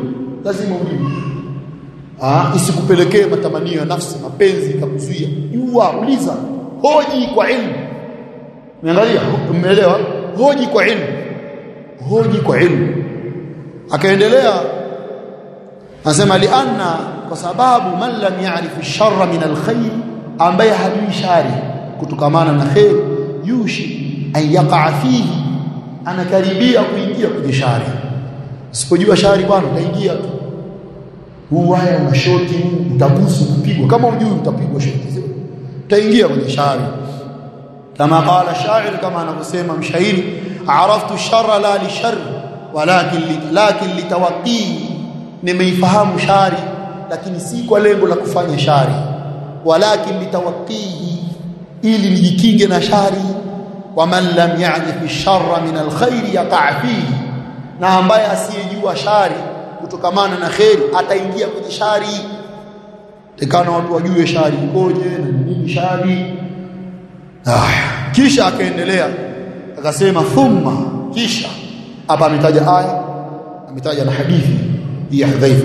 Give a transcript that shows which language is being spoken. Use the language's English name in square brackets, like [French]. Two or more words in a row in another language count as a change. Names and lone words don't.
[Swahili] Isikupelekee matamanio ya nafsi, mapenzi kakuzuia. Jua, uliza, hoji kwa ilmu. Umeangalia? Umeelewa? Hoji kwa ilmu. Akaendelea anasema lianna, kwa sababu [Arabic] من لم يعرف الشر من الخير, [Swahili] ambaye hajui shari kutokamana na khair, [Arabic] يوشك أن يقع فيه, [Swahili] anakaribia kuingia kwenye shari. Usipojua shari bwana utaingia tu. Haya una shoti, utabusu, kupigwa. Kama hujui utapigwa shoti, utaingia kwenye shari. Kama [Arabic] قال الشاعر, [Swahili] kama anavyosema mshairi, [Arabic] عرفت الشر لا للشر ولكن لتوقيه, [Swahili] nimeifahamu shari lakini si kwa lengo la kufanya shari, [Arabic] ولكن لتوقيه, [Swahili] ili nijikinge na shari. [Arabic] ومن لم يعرف الشر من الخير يقع فيه, [Swahili] na ambaye asiyejua shari kutokamana na khairi ataingia kwenye shari. Tekana watu wajue shari ikoje na nini shari. Kisha akaendelea akasema thumma, kisha hapa ametaja aya, ametaja na hadithi ya Hudhaifa,